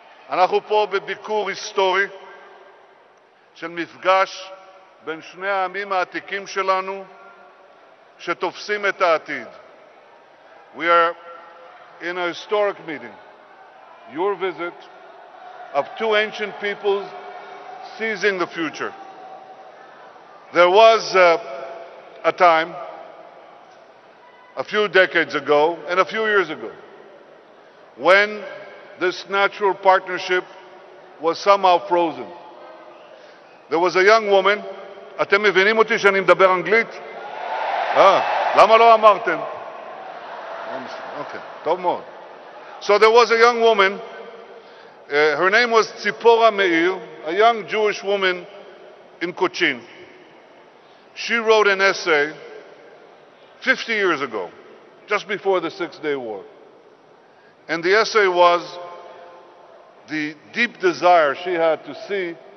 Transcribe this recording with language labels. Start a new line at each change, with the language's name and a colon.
Hebrew: אנחנו פה בביקור היסטורי של מפגש בין שני העמים העתיקים שלנו שתופסים את העתיד.
English: We are in a historic meeting, your visit of two ancient peoples seizing the future. There was a time, a few decades ago and a few years ago, when this natural partnership was somehow frozen. There was a young woman,
Hebrew: אתם מבינים אותי שאני מדבר אנגלית? למה לא אמרתם? Okay, טוב מאוד.
English: So there was a young woman, her name was Tzipora Meir, a young Jewish woman in Cochin. She wrote an essay 50 years ago, just before the Six-Day War. And the essay was the deep desire she had to see